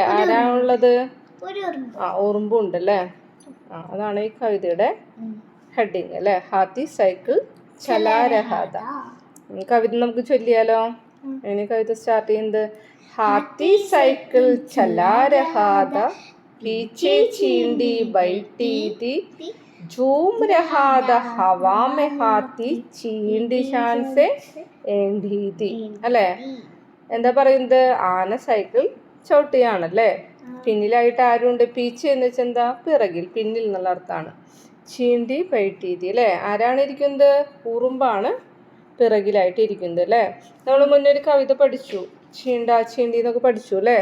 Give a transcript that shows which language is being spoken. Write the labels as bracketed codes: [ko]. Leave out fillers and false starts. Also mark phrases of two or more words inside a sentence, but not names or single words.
[ml] ആരാണുള്ളത്? ഉറുമ്പുണ്ട് അല്ലേ? അതാണ് ഈ കവിതയുടെ ഹെഡിങ് അല്ലേ? [hi] हाथी साइकिल चला रहा था. [ml] കവിത നമുക്ക് ചൊല്ലിയാലോ? ഇനി കവിത സ്റ്റാർട്ട് ചെയ്യുന്നത് [hi] हाथी साइकिल चला रहा था, पीछे चींटी बैठी थी, झूम रहा था हवा में हाथी, चींटी शान से एंधी थी. [ml] അല്ലേ? എന്താ പറയുന്നത്? ആന സൈക്കിൾ ചവിട്ടുകയാണല്ലേ? പിന്നിലായിട്ട് ആരുണ്ട്? പീച്ചെ എന്ന് വെച്ചാൽ എന്താ? പിറകിൽ, പിന്നിൽ എന്നുള്ള അർത്ഥമാണ്. [hi] चींटी बैठी थी [ml] അല്ലേ? ആരാണ് ഇരിക്കുന്നത്? ഉറുമ്പാണ് പിറകിലായിട്ട് ഇരിക്കുന്നത് അല്ലേ? നമ്മൾ മുന്നേ ഒരു കവിത പഠിച്ചു, [hi] चींटा चींटी [ml] എന്നൊക്കെ പഠിച്ചു അല്ലേ?